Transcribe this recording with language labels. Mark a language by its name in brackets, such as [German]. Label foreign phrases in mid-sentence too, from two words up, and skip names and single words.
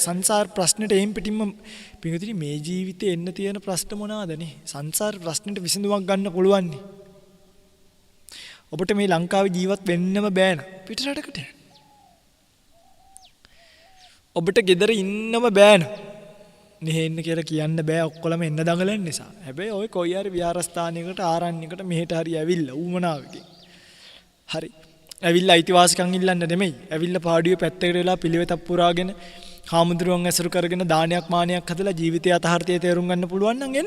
[Sinhala] සංසාර ප්‍රශ්නෙට එයින් පිටින්ම පිටුදිරි මේ ජීවිතේ එන්න තියෙන ප්‍රශ්න මොනවාදනේ? සංසාර ප්‍රශ්නෙට විසඳුමක් ගන්න පුළුවන් නේ. ඔබට මේ ලංකාවේ ජීවත් වෙන්නම බෑ න ะ පිටරටකට යන්න. ඔබට ගෙදර ඉන්නම බෑ න ะ. මෙහෙන්න කියලා කියන්න බෑ ඔක්කොලම එන්න දඟලන නිසා. හැබැයි ඔය කොයි හරි විහාරස්ථානයකට ආරණ්‍යයකට මෙහෙට හරි ඇවිල්ලා ඌමනාවකින්. හරි. ඇවිල්ලා අයිතිවාසිකම් ඉල්ලන්න නෙමෙයි. ඇවිල්ලා පාඩුවේ පැත්තකට වෙලා පිළිවෙතක් පුරාගෙන හාමුදුරුවන් ඇසුරු කරගෙන දානයක් මානයක් හදලා ජීවිතය අතහර්ථය තේරුම් ගන්න පුළුවන් නම් එන්න.